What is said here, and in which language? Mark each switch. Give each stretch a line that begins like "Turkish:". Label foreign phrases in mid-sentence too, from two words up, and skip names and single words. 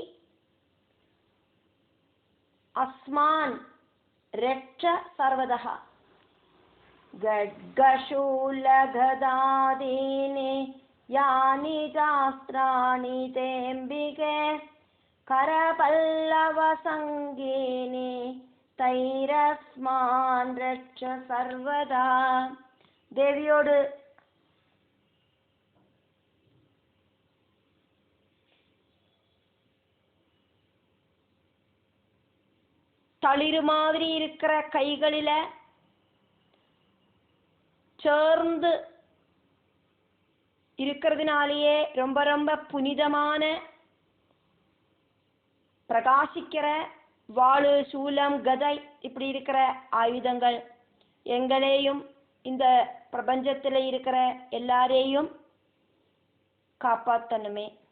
Sanskrit: अस्मान् रक्ष सर्वदः गड्गशूलगदादीनि यानि चास्त्राणि तेऽम्बिके करपल्लवसङ्गीनि तैरस्मान् रक्ष सर्वदा.
Tamil: தேவியோடு தளிரு மாதிரி இருக்கிற கைகளில சேர்ந்து இருக்கிறதுனாலேயே ரொம்ப ரொம்ப புனிதமான பிரகாசிக்கிற வாளு சூலம் கதை இப்படி இருக்கிற ஆயுதங்கள் எங்களையும் இந்த பிரபஞ்சத்தில் இருக்கிற எல்லாரையும் காப்பாத்தணுமே.